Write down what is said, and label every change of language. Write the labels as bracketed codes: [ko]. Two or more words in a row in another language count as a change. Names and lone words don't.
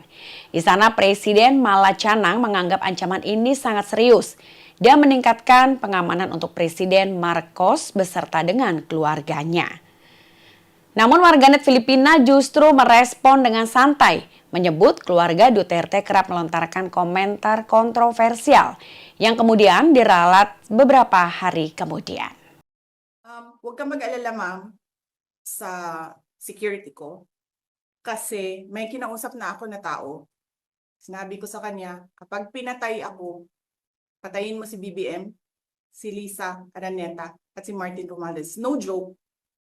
[id] Di sana Presiden Malacanang menganggap ancaman ini sangat serius dan meningkatkan pengamanan untuk Presiden Marcos beserta dengan keluarganya. Namun warganet Filipina justru merespon dengan santai, menyebut keluarga Duterte kerap melontarkan komentar kontroversial yang kemudian diralat beberapa hari kemudian. [tl] Huwag kang mag-alala, ma'am, sa security ko. Kasi may kinausap na ako na tao. Sinabi ko sa kanya, kapag pinatay ako, patayin mo si BBM, si Lisa Araneta, at si Martin Romualdez.